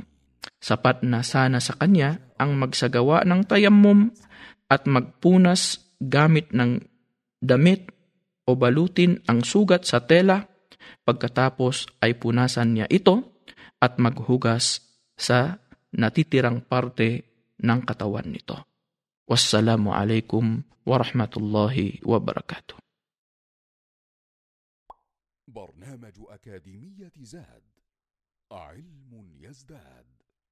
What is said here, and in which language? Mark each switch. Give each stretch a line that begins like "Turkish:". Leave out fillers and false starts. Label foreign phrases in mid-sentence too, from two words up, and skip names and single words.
Filipino: Sapat na sana sa kanya ang magsagawa ng tayammum at magpunas gamit ng damit o balutin ang sugat sa tela, pagkatapos ay punasan niya ito at maghugas sa natitirang parte ng katawan nito.
Arabic: والسلام عليكم ورحمة الله وبركاته. برنامج أكاديمية زاد علم يزداد.